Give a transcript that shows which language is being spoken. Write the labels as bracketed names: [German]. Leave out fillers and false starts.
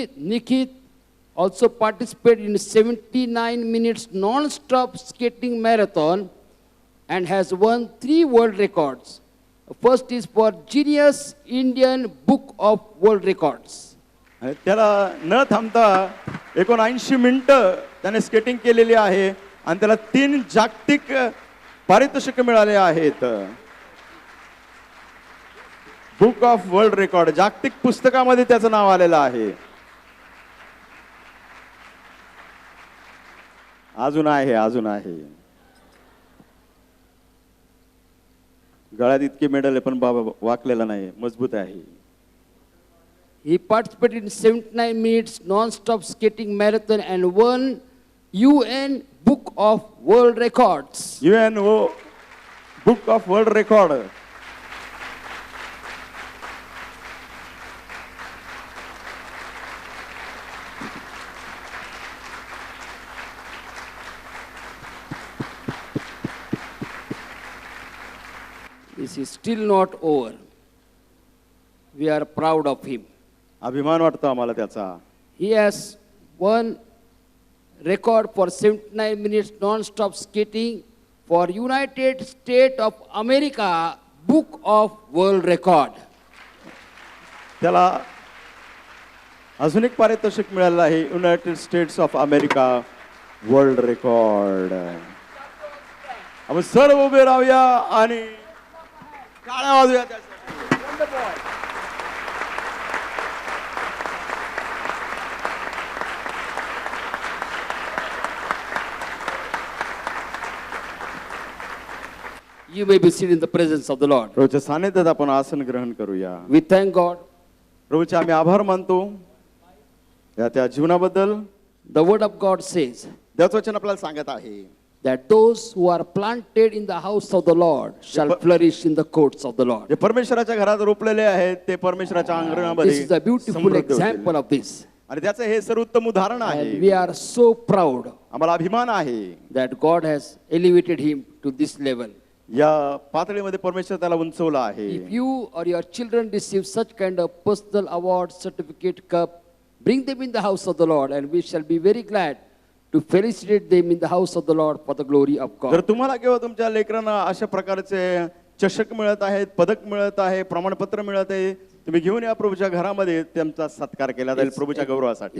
[English] Nikhit also participated in 79 minutes non-stop skating marathon and has won 3 world records. First is for Guinness Indian Book of World Records. [Marathi] आणि त्याला न थांबता 79 मिनिटं त्याने skating केलेली आहे आणि त्याला 3 जागतिक पारितोषिक मिळाले आहेत. बुक ऑफ वर्ल्ड रेकॉर्ड जागतिक पुस्तकामध्ये त्याचं नाव आलेलं आहे. अजून आहे गळ्यात इतके मेडल आहे पण बाबा वाकलेला नाही, मजबूत आहे. [English] He participated in 79 minutes non-stop skating marathon and won UN Book of World Records. [Marathi] UNO book of world record. [English] This is still not over. We are proud of him. [Marathi] अभिमान वाटतो आम्हाला त्याचा. [English] He has won record for 79 minutes non-stop skating for United States of America Book of World Record. [Marathi] त्याला अजून एक पारितोषिक मिळालं आहे, United states of America world record. आपण सर्व उभे राहूया आणि टाळ्या वाजूया त्यासाठी. [English] You may be seated in the presence of the Lord. [Marathi] प्रभूच्या सानिध्यात आपण आसन ग्रहण करूया. [English] We thank God. [Marathi] प्रभूचे आम्ही आभार मानतो या त्या जीवनाबद्दल. [English] The word of God says [Marathi] देवाचं वचन आपल्याला सांगत आहे [English] that those who are planted in the house of the Lord shall flourish in the courts of the Lord. [Marathi] जे परमेश्वराच्या घरात रोपलेले आहेत ते परमेश्वराच्या अंगणामध्ये [English] This is a beautiful [Marathi] समृद्ध होतील. [English] example of this. [Marathi] आणि त्याचं हे सर्वोत्तम उदाहरण आहे. [English] And we are so proud [Marathi] आम्हाला अभिमान आहे [English] that God has elevated him to this level. [Marathi] या पातळीमध्ये परमेश्वर त्याला उंचवला आहे. [English] If you or your children receive such kind of personal award, certificate, cup, bring them in the house of the Lord, and we shall be very glad to felicitate them in the house of the Lord for the glory of [Marathi] जर [English] God. [Marathi] तुम्हाला किंवा तुमच्या लेकरांना अशा प्रकारचे चषक मिळत आहेत, पदक मिळत आहे, प्रमाणपत्र मिळत आहे, तुम्ही घेऊन या प्रभूच्या घरामध्ये त्यांचा सत्कार केला जाईल प्रभूच्या गौरवासाठी.